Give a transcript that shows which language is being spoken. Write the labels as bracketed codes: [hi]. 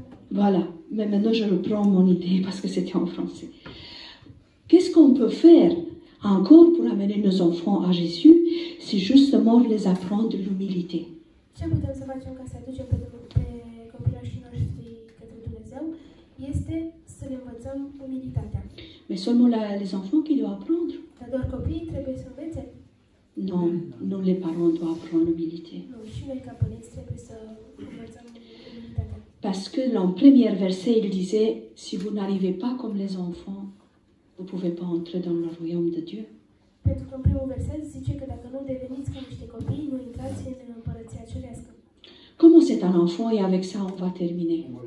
[fr] Voilà, mais maintenant je reprends mon idée parce que c'était en français. Qu'est-ce qu'on peut faire encore pour amener nos enfants à Jésus, c'est justement les apprendre de l'humilité. [ro] Ce putem să facem ca să aducem pe copilașii noștri către Dumnezeu este să le învățăm umilitatea. [fr] Mais seulement les enfants qui doivent apprendre. [ro] Dar doar copiii trebuie să învețe? [fr] Non, nous les parents doivent apprendre l'humilité. [ro] Nu, și noi ca părinți trebuie să învățăm umilitatea. [fr] Parce que dans le premier verset, il disait, si vous n'arrivez pas comme les enfants, vous ne pouvez pas entrer dans le royaume de Dieu. [ro] Pentru că în primul verset zice că dacă nu deveniți ca niște copii, nu intrați în împărăția cerească. [fr] Comment c'est un enfant et avec ça on va terminer.